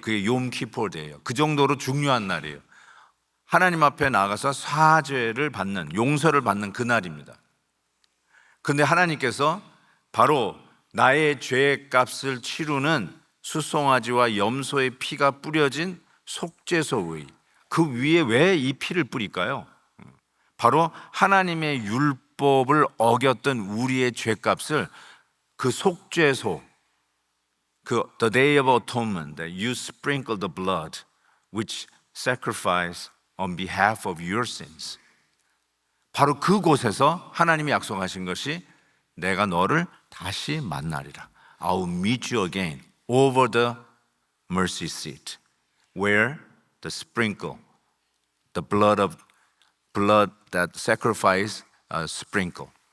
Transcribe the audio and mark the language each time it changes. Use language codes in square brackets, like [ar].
[ko] 그게 욤키포데이예요. 그 정도로 중요한 날이에요. 하나님 앞에 나가서 사죄를 받는, 용서를 받는 그날입니다. 근데 하나님께서 바로 나의 죄의 값을 치르는 수송아지와 염소의 피가 뿌려진 속죄소의 그 위에 왜 이 피를 뿌릴까요? 바로 하나님의 율법을 어겼던 우리의 죄값을 그 속죄소, 그 [en] The Day of Atonement, that you sprinkle the blood which sacrifice on behalf of your sins. [ko] 바로 그곳에서 하나님이 약속하신 것이 내가 너를 다시 만나리라. [en] I will meet you again over the mercy seat where the sprinkle, the blood that sacrifice sprinkle.